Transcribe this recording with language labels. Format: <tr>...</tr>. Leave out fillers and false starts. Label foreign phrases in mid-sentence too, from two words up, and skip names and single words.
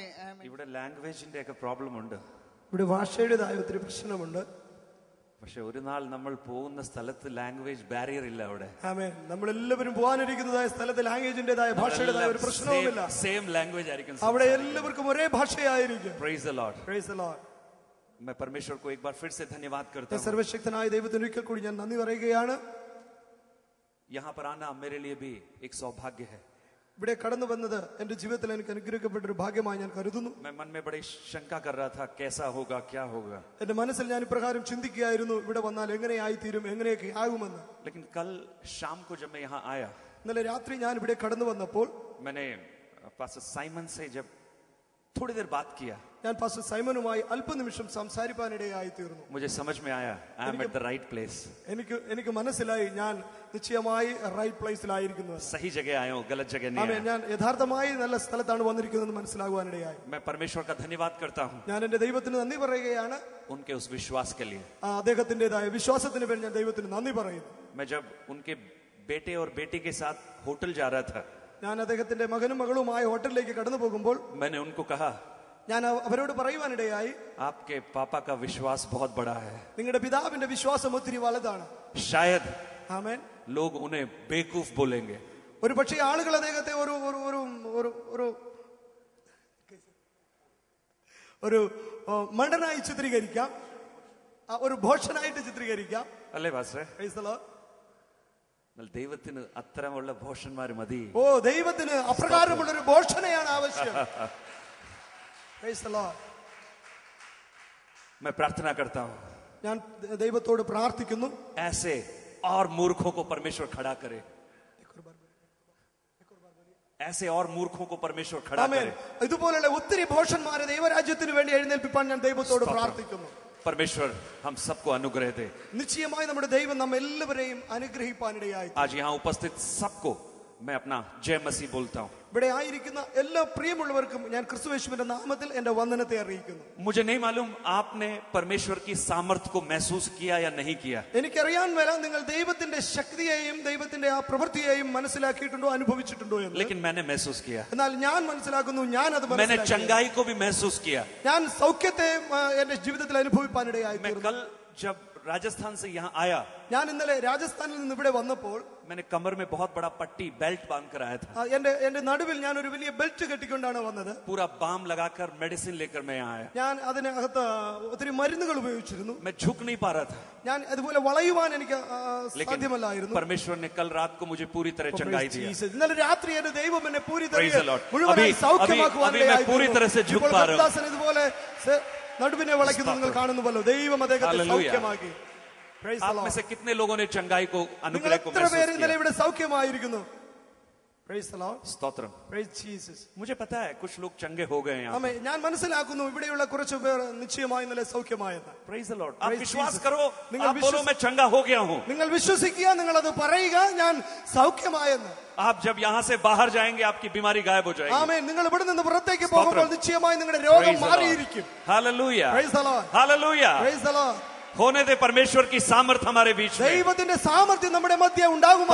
<ml>ഇവിടെ ലാംഗ്വേജിന്റെ ഒക്കെ പ്രോബ്ലം ഉണ്ട്. ഇവിടെ ഭാഷയുടേതായ ഒത്തിരി പ്രശ്നമുണ്ട്. പക്ഷെ ഒരു നാൾ നമ്മൾ പോകുന്ന സ്ഥലത്ത്</ml> <en>language barrier</en> <ml>ഇല്ല. അവിടെ നമ്മളെല്ലാവരും പോകാനിരിക്കുന്നതായ സ്ഥലത്ത് ലാംഗ്വേജിന്റേതായ ഭാഷയുടേതായ ഒരു പ്രശ്നവുമില്ല.</ml> <en>same language</en> <ml>ആയിരിക്കും. അവിടെ എല്ലാവർക്കും ഒരേ ഭാഷയായിരിക്കും.</ml> <en>Praise the Lord. Praise the Lord.</en> <hi>मैं परमेश्वर को एक बार फिर से धन्यवाद करता हूं.</hi> <ml>സർവശക്തനായ ദൈവത്തിന് ഒരിക്കൽ കൂടി ഞാൻ നന്ദി പറയുകയാണ്.</ml> <hi>यहाँ पर आना मेरे लिए भी एक सौभाग्य है.</hi> <ml>ഇവിടെ കടന്നു വന്നത് എന്റെ ജീവിതത്തിൽ എനിക്ക് അനുഗ്രഹിക്കപ്പെട്ട ഒരു ഭാഗ്യമായി ഞാൻ കരുതുന്നു.</ml> <hi>मैं मन में बड़ी शंका कर रहा था कैसा होगा क्या होगा.</hi> <ml>എന്റെ മനസ്സിൽ ഞാൻ ഇപ്രകാരം ചിന്തിക്കുകയായിരുന്നു, ഇവിടെ വന്നാൽ എങ്ങനെയായി തീരും, എങ്ങനെയൊക്കെ ആകുമെന്ന്.</ml> <hi>लेकिन कल शाम को जब मैं यहाँ आया,</hi> <ml>ഇന്നലെ രാത്രി ഞാൻ ഇവിടെ കടന്നു വന്നപ്പോൾ</ml> <hi>मैंने पास्टर साइमन से जब थोड़ी देर बात किया,</hi> <ml>ഞാൻ പാസ്റ്റർ സൈമനുമായി അല്പനിമിഷം സംസാരിക്കാനിടയായി തീർന്നു.</ml> <hi>मुझे समझ में आया</hi> <en>I am at the right place.</en> <ml>എനിക്ക് മനസ്സിലായി ഞാൻ നിശ്ചയമായി റൈറ്റ് പ്ലേസിലായിരിക്കുന്നു.</ml> <hi>सही जगह आया हूं, गलत जगह नहीं आया.</hi> <ml>ഞാൻ യഥാർത്ഥമായി നല്ല സ്ഥലത്താണ് വന്നിരിക്കുന്നതെന്ന് മനസ്സിലാകുവാനിടയായി.</ml> <hi>मैं परमेश्वर का धन्यवाद करता हूं.</hi> <ml>ഞാൻ എന്റെ ദൈവത്തിന് നന്ദി പറയുകയാണ്.</ml> <hi>उनके उस विश्वास के लिए.</hi> <ml>അദ്ദേഹത്തിന്റേതായ വിശ്വാസത്തിന് വേണ്ടി ഞാൻ ദൈവത്തിന് നന്ദി പറയുന്നു.</ml> <hi>मैं जब उनके बेटे और बेटी के साथ होटल जा रहा था,</hi> <ml>ഞാൻ അദ്ദേഹത്തിന്റെ മകനും മകളുമായി ഹോട്ടലിലേക്ക് കടന്നു പോകുമ്പോൾ</ml> <hi>मैंने उनको कहा,</hi> <ml>ഞാൻ അവരോട് പറയുവാനിടയായി,</ml> <hi>आपके पापा का विश्वास बहुत बड़ा है.</hi> <ml>നിങ്ങളുടെ പിതാവിന്റെ വിശ്വാസം ഒത്തിരി വലുതാണ്.</ml> <hi>शायद</hi> <ml>ആമേൻ.</ml> <hi>लोग उन्हें बेवकूफ बोलेंगे.</hi> <ml>ഒരു പക്ഷേ ആളുകൾ അദ്ദേഹത്തെ ഒരു മണ്ടനായി ചിത്രീകരിക്കാം, ഒരു ഭോഷനായിട്ട് ചിത്രീകരിക്കാം. അല്ലേ പാസ്റ്ററെ? ദൈവത്തിന് അത്തരമുള്ള ഭോഷന്മാർ മതി. ദൈവത്തിന് അപ്രകാരമുള്ള ഒരു ഭോഷനെയാണ് ആവശ്യം.</ml> <hi>मैं प्रार्थना करता हूं,</hi> <ml>ഞാൻ ദൈവത്തോട് പ്രാർത്ഥിക്കുന്നു,</ml> <hi>ऐसे और मूर्खों को परमेश्वर खड़ा करे. ऐसे और मूर्खों को परमेश्वर खड़ा करे.</hi> <ml>ഇതുപോലുള്ള ഒത്തിരി ഭോഷന്മാരെ ദൈവരാജ്യത്തിന് വേണ്ടി എഴുന്നേൽപ്പിക്കാൻ ഞാൻ ദൈവത്തോട് പ്രാർത്ഥിക്കുന്നു.</ml> <hi>परमेश्वर हम सबको अनुग्रह दे.</hi> <ml>നിശ്ചയമായി നമ്മുടെ ദൈവം നമ്മെല്ലാവരെയും അനുഗ്രഹിപ്പാനിടയായി.</ml> <hi>आज यहाँ उपस्थित सबको मैं अपना जय मसीह बोलता हूँ.</hi> <ml>ഇവിടെ ആയിരിക്കുന്ന എല്ലാ പ്രിയമുള്ളവർക്കും ഞാൻ ക്രിസ്തുയേശുവിന്റെ നാമത്തിൽ എന്റെ വന്ദനത്തെ അറിയിക്കുന്നു.</ml> <hi>मुझे नहीं मालूम आपने परमेश्वर की सामर्थ्य को महसूस किया या नहीं किया.</hi> <ml>എനിക്കറിയാൻ മേല നിങ്ങൾ ദൈവത്തിന്റെ ശക്തിയെയും ദൈവത്തിന്റെ ആ പ്രവൃത്തിയെയും മനസ്സിലാക്കിയിട്ടുണ്ടോ, അനുഭവിച്ചിട്ടുണ്ടോ എന്ന്.</ml> <hi>लेकिन मैंने महसूस किया.</hi> <ml>എന്നാൽ ഞാൻ മനസ്സിലാക്കുന്നു, ഞാൻ അത്</ml> <hi>मैंने चंगाई को भी महसूस किया.</hi> <ml>ഞാൻ സൗഖ്യത്തെ എന്റെ ജീവിതത്തിൽ അനുഭവിപ്പാനിടയായി.</ml> <hi>मैं कल जब राजस्थान से यहाँ आया,</hi> <ml>ഞാൻ ഇന്നലെ രാജസ്ഥാനിൽ നിന്ന് ഇവിടെ വന്നപ്പോൾ</ml> <hi>मैंने कमर में बहुत बड़ा पट्टी बेल्ट बांध कर आया था।</hi> <ml>എന്റെ നടുവിൽ ഞാൻ ഒരു വലിയ ബെൽറ്റ് കെട്ടിക്കൊണ്ടാണ് വന്നത്.</ml> <hi>पूरा बाम लगाकर मेडिसिन लेकर मैं यहाँ आया।</hi> <ml>ഞാൻ അതിനകത്ത് ഒത്തിരി മരുന്നുകൾ ഉപയോഗിച്ചിരുന്നു.</ml> <hi>मैं झुक नहीं पा रहा था,</hi> <ml>ഞാൻ അതുപോലെ വളയുവാൻ എനിക്ക്</ml> <hi>लेकिन</hi> <ml>സാധ്യമല്ലായിരുന്നു.</ml> <hi>परमेश्वर ने कल रात को मुझे पूरी तरह चंगाई दिया।</hi> <ml>ഇന്നലെ രാത്രി എന്റെ ദൈവം എന്നെ</ml> <en>Praise the Lord.</en> <ml>മുഴുവനായി</ml> <hi>अभी मैं पूरी तरह से झुक पा रहा हूँ।</hi> <ml>സൗഖ്യമാക്കുവാൻ ഇതുപോലെ നടുവിനെ വളയ്ക്കുന്നത് നിങ്ങൾ കാണുന്നുവല്ലോ. ദൈവം അദ്ദേഹത്തെ സൗഖ്യമാക്കി.</ml> <en>Praise the</en> <hi>आप में</hi> <en>Lord.</en> <hi>से कितने लोगों ने चंगाई को</hi> <ml>നിങ്ങൾ</ml> <hi>अनुग्रह को</hi> <ml>എത്ര പേര്</ml> <hi>महसूस</hi> <ml>ഇന്നലെ</ml> <hi>किया?</hi> <ml>ഇവിടെ സൗഖ്യമായിരിക്കുന്നു?</ml> <en>Praise the Lord.</en> <hi>स्तोत्रम।</hi> <en>Praise Jesus.</en> <hi>मुझे पता है कुछ लोग चंगे हो गए हैं यहाँ।</hi> <ml>ആമേൻ. ഞാൻ മനസ്സിലാക്കുന്നു ഇവിടെയുള്ള കുറച്ച് പേർ നിശ്ചയമായി ഇന്നലെ സൗഖ്യമായെന്ന്.</ml> <en>Praise the Lord। आप Praise</en> <hi>विश्वास</hi> <en>Jesus.</en> <hi>करो,</hi> <ml>നിങ്ങൾ</ml> <hi>आप बोलो मैं चंगा हो गया हूँ।</hi> <ml>നിങ്ങൾ വിശ്വസിക്കുക, നിങ്ങൾ അത് പറയുക, ഞാൻ സൗഖ്യമായെന്ന്.</ml> <hi>आप जब यहाँ से बाहर जाएंगे आपकी बीमारी गायब हो जाएगी।</hi> <ml>ആമേൻ. നിങ്ങൾ ഇവിടെ നിന്ന് പുറത്തേക്ക് പോകുമ്പോൾ നിശ്ചയമായി നിങ്ങളുടെ രോഗം മാറിയിരിക്കും.</ml> <hi>हालेलुया,</hi> <en>Praise the Lord.</en> <hi>हालेलुया।</hi> <en>Praise the Lord.</en> <hi>होने दे परमेश्वर की सामर्थ हमारे बीच में,</hi> <ml>ദൈവത്തിന്റെ സാമർത്ഥ്യം നമ്മുടെ മധ്യ ഉണ്ടാകുമാറാകട്ടെ.</ml>